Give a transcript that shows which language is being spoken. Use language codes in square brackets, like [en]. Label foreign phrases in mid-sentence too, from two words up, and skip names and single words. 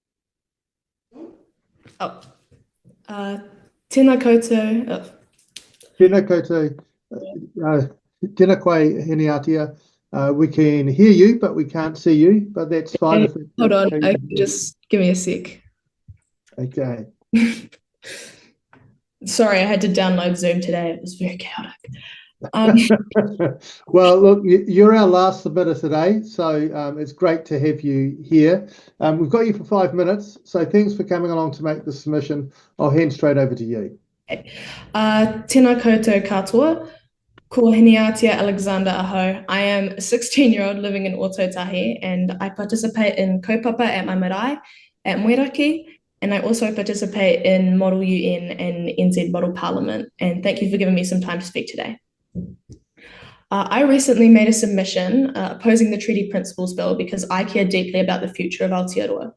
[mi] Tēnā koutou, Tēnā koutou, tēnā koe Hiniatia. [en] We can hear you, but we can't see you, but that's fine. Hey, hold on, just give me a sec. Okay. Sorry, I had to download Zoom today. It was very chaotic. Well, look, you're our last submitter today, so it's great to have you here. We've got you for 5 minutes, so thanks for coming along to make the submission. I'll hand straight over to you. [mi] Tēnā koutou katoa, ko Hiniatia Alexander aho. [en] I am a 16-year-old living in Aotearoa, and I participate in kaupapa at my marae at Moeraki, and I also participate in Model UN and NZ Model Parliament. And thank you for giving me some time to speak today. I recently made a submission opposing the Treaty Principles Bill because I care deeply about the future of Aotearoa.